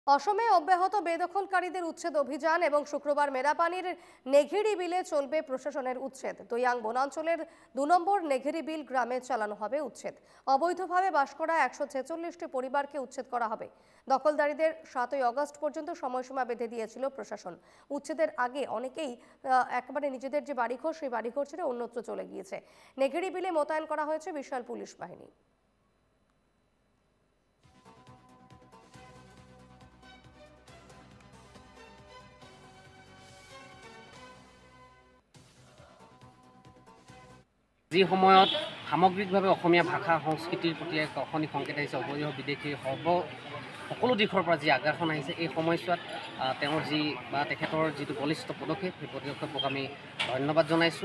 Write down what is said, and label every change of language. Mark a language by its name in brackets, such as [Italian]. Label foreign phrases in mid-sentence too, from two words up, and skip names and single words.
[Bangla] অসমে অব্যাহত বেদখলকারীদের উচ্ছেদ অভিযান এবং শুক্রবার মেরাপানির নেঘিরি বিলে চলবে প্রশাসনের উচ্ছেদ। দৈয়াং বনাঞ্চলের ২ নম্বর নেঘিরি বিল গ্রামে চালানো হবে উচ্ছেদ। অবৈধভাবে বাস করা ১৪৬টি পরিবারকে উচ্ছেদ করা হবে। দখলদারীদের ৭ই আগস্ট পর্যন্ত সময়সীমা বেঁধে দিয়েছিল প্রশাসন। উচ্ছেদের আগে অনেকেই একেবারে নিজেদের যে বাড়িঘর সেই বাড়িঘর ছেড়ে অন্যত্র চলে গিয়েছে। নেঘিরি বিলে মোতায়েন করা হয়েছে বিশাল পুলিশ বাহিনী। [Assamese] যি সময়ত সামগ্ৰিকভাৱে অসমীয়া ভাষা সংস্কৃতিৰ প্ৰতি এক অশনি সংকেত আহিছে, অবৈধ বিদেশী সকলো দিশৰ পৰা যি আগ্ৰাসন আহিছে, এই সময়ছোৱাত তেওঁৰ যি বা তেখেতৰ যিটো বলিষ্ঠ পদক্ষেপ, সেই পদক্ষেপক আমি ধন্যবাদ জনাইছোঁ।